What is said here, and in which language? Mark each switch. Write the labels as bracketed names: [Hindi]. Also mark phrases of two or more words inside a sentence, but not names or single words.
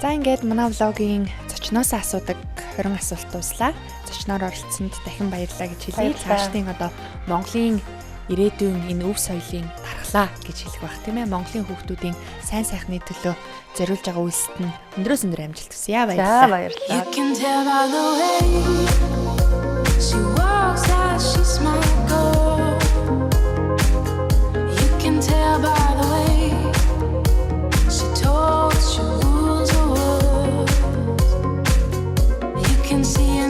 [Mongolian] За ингээд манай влогийн зочноос асуудаг 20 асуулт дуслаа. Зочноор оролцсонд дахин баярлалаа гэж хэлье. Цаашдын одоо Монголын ирээдүйн энэ өв соёлын дархлаа гэж хэлэх бах тийм ээ. Монголын хүүхдүүдийн сайн сайхны төлөө зориулж байгаа үйлсэд нь өндрөөс өндөр амжилт хүсье. За Баярлалаа. баярлалаа. [English] You can tell by the way she walks that she's my girl. You can tell by the way she talks, she rules the world. You can see